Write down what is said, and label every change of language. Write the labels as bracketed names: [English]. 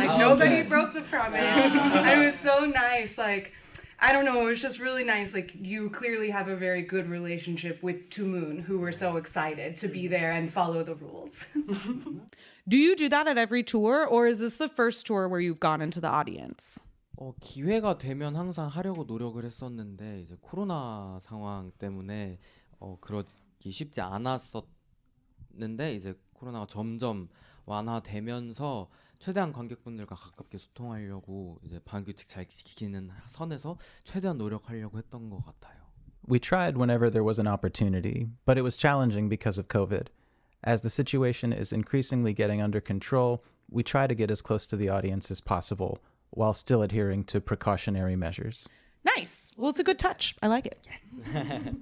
[English] Like nobody broke the promise. And it was so nice. Like, I don't know, it was just really nice. Like, you clearly have a very good relationship with Two Moon, who were so excited to be there and follow the rules. Do you do that at every tour, or is this the first tour where you've gone into the audience? [Korean] 기회가 되면 항상 하려고 노력을 했었는데 이제 코로나 상황 때문에 그러기 쉽지 않았었는데 이제 코로나가 점점 완화되면서 최대한 관객분들과 가깝게 소통하려고 이제 방역규칙 잘 지키는 선에서 최대한 노력하려고 했던 것 같아요. [English] We tried whenever there was an opportunity, but it was challenging because of COVID. As the situation is increasingly getting under control, we try to get as close to the audience as possible while still adhering to precautionary measures. Nice. Well, it's a good touch. I like it. Yes.